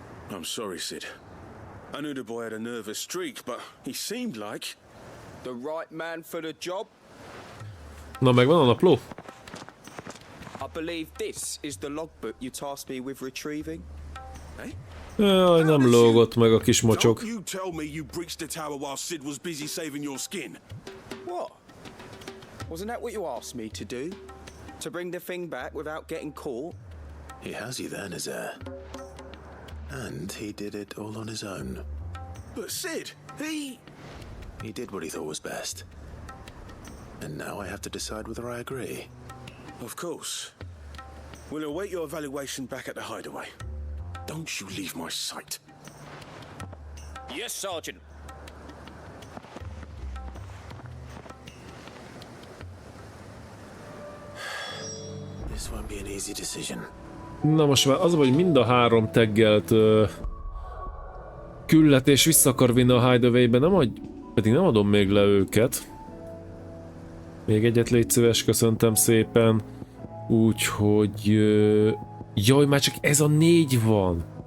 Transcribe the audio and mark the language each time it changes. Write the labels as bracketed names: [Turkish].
[English] I'm sorry, Sid. I knew the boy had a nervous streak, but he seemed like the right man for the job. [Hungarian] Na, megvan a napló? [English] I believe this is the logbook you tasked me with retrieving. [Hungarian] Jaj, nem lógott meg a kis mocsok. [English] Don't you tell me you breached the tower while Sid was busy saving your skin. What? Wasn't that what you asked me to do? To bring the thing back without getting caught? He has you then, is there? And he did it all on his own. But Sid, He did what he thought was best. And now I have to decide whether I agree. Of course. We'll await your evaluation back at the hideaway. Don't you leave my sight. Yes, Sergeant. This won't be an easy decision. [Hungarian] Na most már az, hogy mind a 3 taggelt küldetés vissza akar vinni a hideaway-be, pedig nem adom még le őket. Még egyet légy szíves, köszöntem szépen. Úgyhogy... Jaj, már csak ez a 4 van.